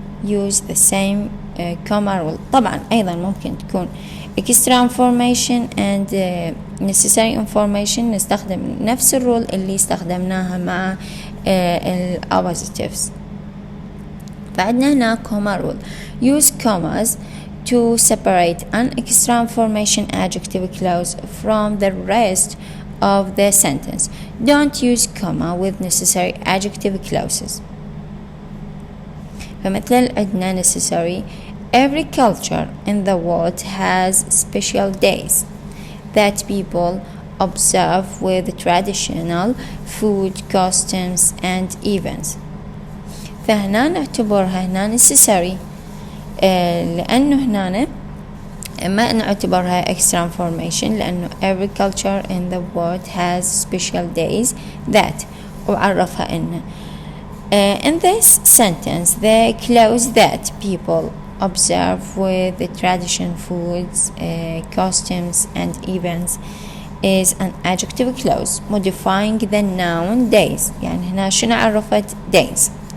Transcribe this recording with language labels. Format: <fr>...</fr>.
<en>Use the same comma rule. طبعا أيضا ممكن تكون extra information and necessary information نستخدم نفس الرول اللي استخدمناها مع الoppositives. بعدنا هنا comma rule. Use commas to separate an extra information adjective clause from the rest of the sentence. Don't use comma with necessary adjective clauses.</en> <ar>فمثل عندنا necessary.</ar> <en>Every culture in the world has special days that people observe with traditional food, customs and events. فهنا نعتبرها هنا necessary لأنه هنا ما نعتبرها extra information لأنه every culture in the world has special days that وعرفها إنه in this sentence the clause that people observe with the traditional foods, customs and events is an adjective clause modifying the noun days.</en> <ar>يعني هنا شنو عرفت days.</ar>